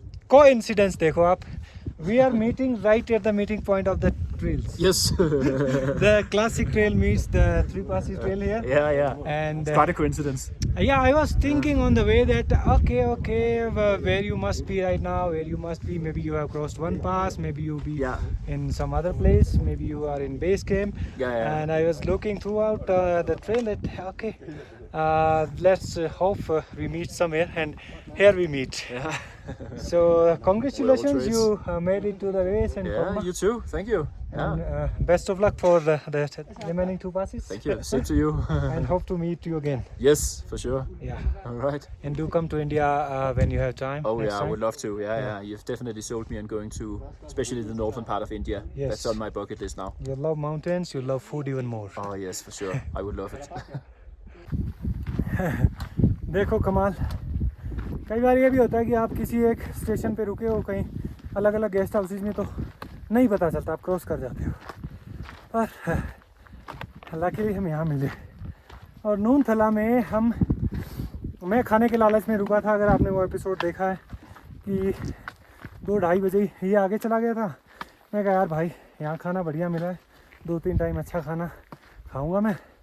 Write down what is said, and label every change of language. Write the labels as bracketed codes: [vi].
[en] coincidence [hi] देखो आप, [en] We are meeting right at the meeting point of the trails. Yes. The classic trail meets the Three Passes trail here. Yeah. And It's quite a coincidence. yeah, I was thinking on the way that okay, where you must be right now, where you must be, maybe you have crossed one pass, maybe you be in some other place, maybe you are in base camp. Yeah. And I was looking throughout the trail that okay, let's hope we meet somewhere, and here we meet. Yeah. So congratulations, you made it to the race, and Yeah, you too. Thank you. Yeah. and best of luck for the remaining 2 passes. Thank you. Same to you. And hope to meet you again. Yes, for sure. Yeah. All right. And do come to India when you have time. Oh next yeah, I time. would love to. Yeah. You've definitely sold me on going to, especially the northern part of India. Yes. That's on my bucket list now. You love mountains, you love food even more. Oh yes, for sure. I would love it. [hi] देखो कमाल, कई बार ये भी होता है कि आप किसी एक स्टेशन पे रुके हो, कहीं अलग अलग गेस्ट हाउसेज में, तो नहीं पता चलता, आप क्रॉस कर जाते हो। पर लकीली हम यहाँ मिले। और नूनथला में मैं खाने के लालच में रुका था। अगर आपने वो एपिसोड देखा है कि 2-2:30 बजे ये आगे चला गया था, मैं कहा यार भाई यहाँ खाना बढ़िया मिला है, 2-3 टाइम अच्छा खाना खाऊंगा मैं,